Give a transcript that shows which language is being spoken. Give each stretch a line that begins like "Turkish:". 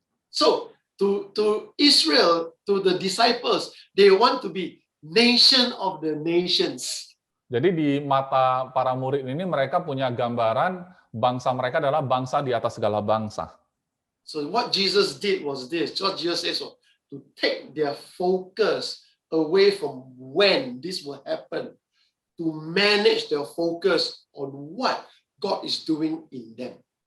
English: So to Israel, to the disciples, they want to be nation of the nations.
Indonesian: Jadi di mata para murid ini mereka punya gambaran bangsa mereka adalah bangsa di atas segala bangsa.
English: So what Jesus did was this. What Jesus says was to take their focus away from when this will happen, to manage their focus on what God is doing in them.